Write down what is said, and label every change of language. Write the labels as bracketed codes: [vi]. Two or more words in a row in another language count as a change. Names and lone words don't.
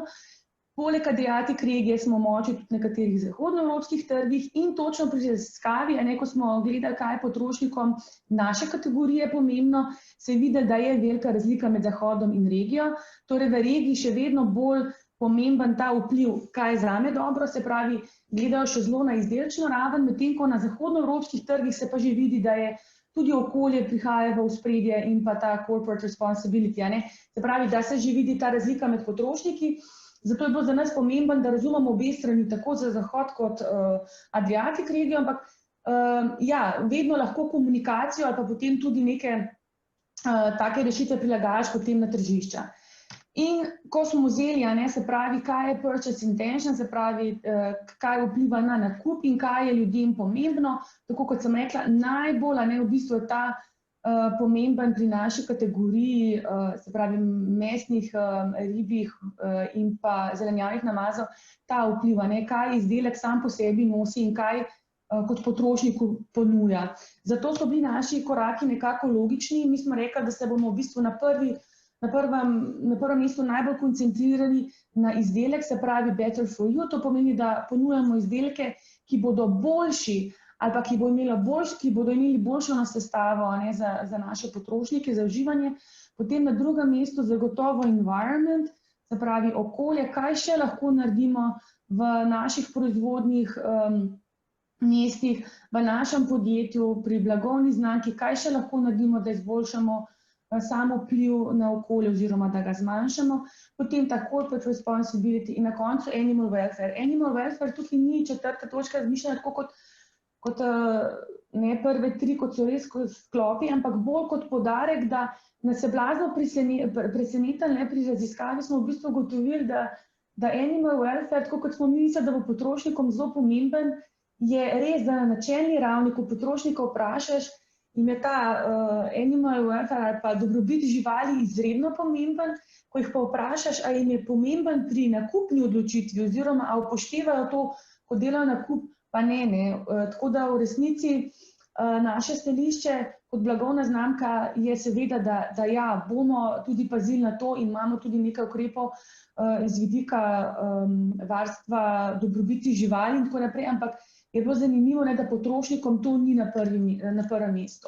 [sl] Poleg Adriatic regije smo močni tudi na nekaterih zahodnoevropskih trgih in točno pri raziskavi, ko smo gledali, kaj je potrošnikom naše kategorije pomembno, se je videlo, da je velika razlika med zahodom in regijo. Torej v regiji še vedno bolj pomemben ta vpliv, kaj je zame dobro, se pravi, gledajo še zelo na izdelčno raven, medtem ko na zahodnoevropskih trgih se pa že vidi, da je tudi okolje prihaja v ospredje in pa ta [en] corporate responsibility. [sl] Se pravi, da se že vidi ta razlika med potrošniki, zato je bilo za nas pomemben, da razumemo obe strani, tako za zahod kot Adriatic regijo, ampak vedno lahko komunikacijo ali pa potem tudi neke take rešitve prilagajaš potem na tržišča. In ko smo vzeli, se pravi, kaj je [en] purchase intention, [sl] se pravi, kaj vpliva na nakup in kaj je ljudem pomembno, tako kot sem rekla, najbolj v bistvu je ta pomemben pri naši kategoriji, se pravi, mesnih, ribjih in pa zelenjavnih namazov, ta vpliva, kaj izdelek sam po sebi nosi in kaj kot potrošniku ponuja. Zato so bili naši koraki nekako logični in mi smo rekli, da se bomo v bistvu na prvem mestu najbolj koncentrirani na izdelek, se pravi [en] better for you, [sl] to pomeni, da ponujamo izdelke, ki bodo boljši ali pa ki bodo imeli boljšo sestavo za naše potrošnike, za uživanje. Potem na drugem mestu zagotovo environment, se pravi okolje, kaj še lahko naredimo v naših proizvodnih mestih, v našem podjetju, pri blagovni znamki, kaj še lahko naredimo, da izboljšamo samo vpliv na okolje oziroma da ga zmanjšamo, potem ta [en] corporate responsibility [sl] in na koncu [en] animal welfare. Animal welfare [sl] tukaj ni četrta točka razmišljanja, tako kot ne prve tri, kot so res sklopi, ampak bolj kot poudarek, da nas je blazno presenetilo, pri raziskavi smo v bistvu ugotovili, da [en] animal welfare, [sl] tako kot smo mislili, da bo potrošnikom zelo pomemben, je res, da na načelni ravni, ko potrošnika vprašaš, jim je ta [en] animal welfare [sl] ali pa dobrobit živali izredno pomemben, ko jih pa vprašaš, a jim je pomemben pri nakupni odločitvi oziroma a upoštevajo to, ko delajo nakup, pa ne. Tako da v resnici naše stališče kot blagovna znamka je seveda, da bomo tudi pazili na to in imamo tudi nekaj ukrepov iz vidika varstva dobrobiti živali in tako naprej, ampak je bilo zanimivo, da potrošnikom to ni na prvem mestu.